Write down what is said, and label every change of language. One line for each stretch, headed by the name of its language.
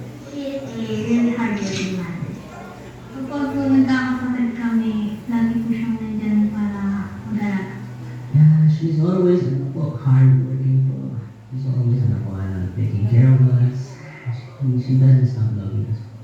English: She is a really hard-working mother.
Filipino: Kapag po nagkakapatid kami, lagi po siyang nandyan para mag-alaga.
English: Yeah, she's always hardworking po. She's always taking care of us. She doesn't stop loving us.